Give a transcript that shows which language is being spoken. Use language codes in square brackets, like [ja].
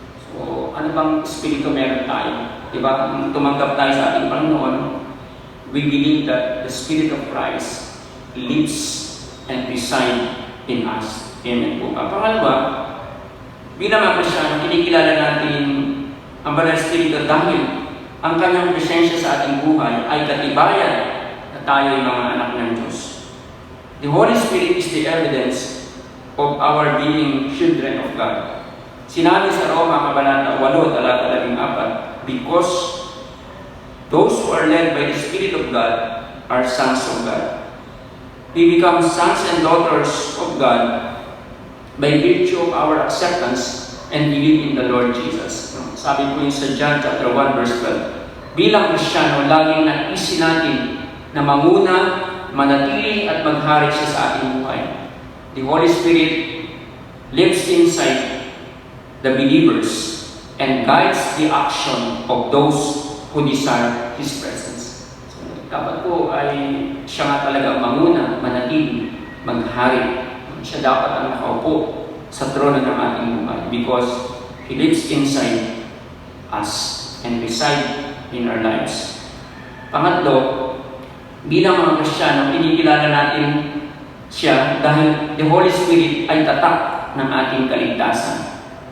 [tl] So, ano bang Espiritu meron tayo? Diba? Kung tumanggap tayo sa ating Panginoon, [en] we believe that the Spirit of Christ lives and resides in us. [tl] Amen po ba? Pangalawa, bilang mga Kristiyano, kinikilala natin ang Banal na Espiritu dahil ang kanyang presensya sa ating buhay ay katibayan na tayo ay mga anak ng Diyos. [en] The Holy Spirit is the evidence of our being children of God. [tl] Sinabi sa Roma, Kabanata 8, Talata 14, [en] because those who are led by the Spirit of God are sons of God. We become sons and daughters of God by virtue of our acceptance and believe in the Lord Jesus. [tl] Sabi po yun sa [en] John chapter 1 verse 12. [tl] bilang Kristiyano, laging naisin natin na manguna, manatili at maghari siya sa ating buhay. [en] The Holy Spirit lives inside the believers and guides the action of those who desire His presence. [tl] So, dapat po ay siya nga talaga manguna, manatili, maghari. Siya dapat ang nakaupo sa trono ng ating buhay [en] because He lives inside us and reside in our lives. [tl] Pangatlo, bilang mga Kristiyano, kinikilala natin siya dahil [en] the Holy Spirit [tl] ay tatak ng ating kaligtasan.